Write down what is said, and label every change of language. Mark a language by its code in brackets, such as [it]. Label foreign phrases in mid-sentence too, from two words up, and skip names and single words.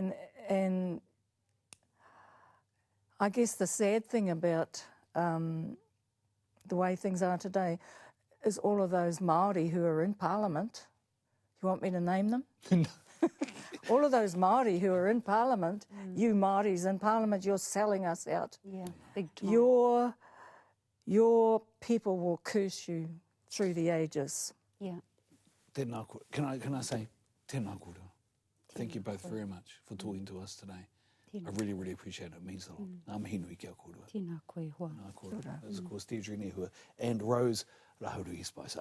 [en] And I guess the sad thing about the way things are today is all of those Māori who are in Parliament. You want me to name them? All of those Māori who are in Parliament, you Māoris in Parliament, you're selling us out. Yeah, big time. Your people will curse you through the ages. Yeah. [mi] Tēnā koe. [en] Can I say [mi] tēnā koe? [en] Thank you both very much for talking to us today. I really, really appreciate it. It means a lot. [mi] Ngā mihi nui kia kōrua. Tēnā koe hoa. Ngā kōrua. [en] As of course Deidre Nehua and Rose Lazarus-Spicer.